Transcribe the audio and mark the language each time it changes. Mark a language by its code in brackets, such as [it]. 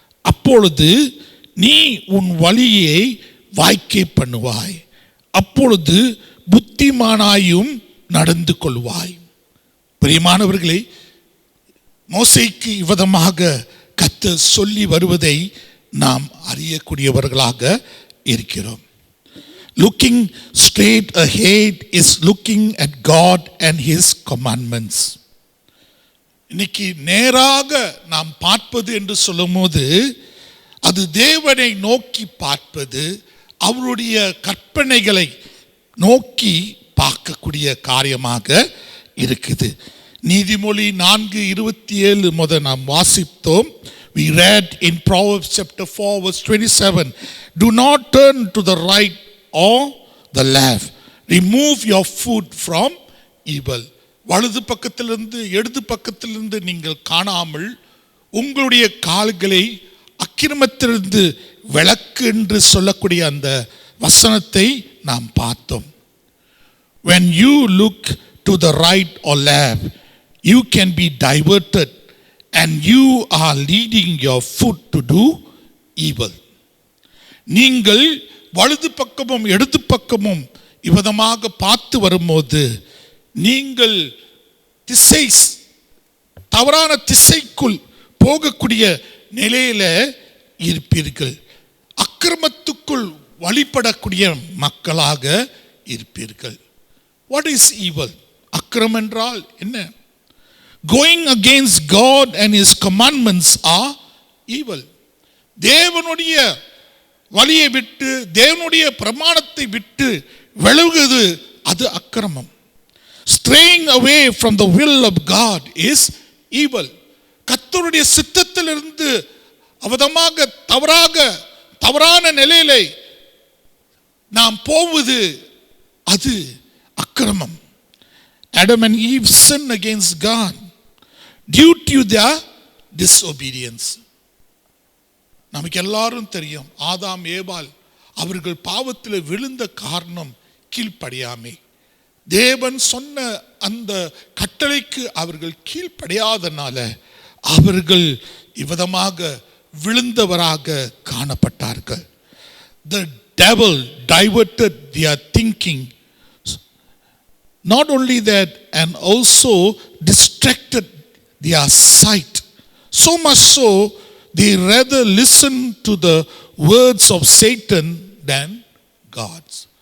[ta] அப்பொழுது நீ உன் வழியை வாய்க்கை பண்ணுவாய், அப்பொழுது புத்திமானாயும் நடந்து கொள்வாய். பிரியமானவர்களே, மோசேக்கு இவ்விதமாக கர்த்தர் சொல்லி வருவதை நாம் அறியக்கூடியவர்களாக இருக்கிறோம். [en] Looking straight ahead is looking at God and His commandments. [ta] இன்னைக்கு நேராக நாம் பார்ப்பது என்று சொல்லும்போது அது தேவனை நோக்கி பார்ப்பது, அவருடைய கற்பனைகளை நோக்கி பார்க்கக்கூடிய காரியமாக இருக்குது. நீதிமொழி 4:27 முதல் நாம் வாசித்தோம். [en] We read in Proverbs chapter 4 verse 27, do not turn to the right or the left, remove your foot from evil. [ta] வலது பக்கத்திலிருந்து இடது பக்கத்திலிருந்து நீங்கள் காணாமல் உங்களுடைய கால்களை அக்கிரமத்திலிருந்து விலக்கு என்று சொல்லக்கூடிய அந்த வசனத்தை நாம் பார்த்தோம். [en] When you look to the right or left, you can be diverted and you are leading your foot to do evil. [ta] நீங்கள் வலது பக்கமும் இடது பக்கமும் இவ்விதமாக பார்த்து வரும்போது நீங்கள் தவறான திசைக்குள் போகக்கூடிய நிலையில இருப்பீர்கள். அக்கிரமத்துக்குள் வழிபடக்கூடிய மக்களாக இருப்பீர்கள். [en] What is evil? [ta] அக்கிரமம் என்றால் என்ன? [en] Going against God and His commandments are evil. [ta] தேவனுடைய வழியை விட்டு தேவனுடைய பிரமாணத்தை விட்டு விலகுவது அது அக்கிரமம். [en] Straying away from the will of God is evil. [ta] கர்த்தருடைய சித்தத்திலிருந்து அவதமாக தவறான நிலையிலே நாம் போவது அது அக்கிரமம். [en] Adam and Eve sinned against God due to their disobedience. [ta] நமக்கு எல்லாரும் தெரியும், ஆதாம் ஏவாள் அவர்கள் பாவத்தில் விழுந்த காரணம் கீழ்ப்படியாமை. தேவன் சொன்ன அந்த கட்டளைக்கு அவர்கள் கீழ்ப்படியாதனால அவர்கள் இவ்விதமாக விழுந்தவராக காணப்பட்டார்கள். [en] The devil diverted their thinking. Not only that, and also distracted their sight. So much so, they rather listen to the words of Satan than God's.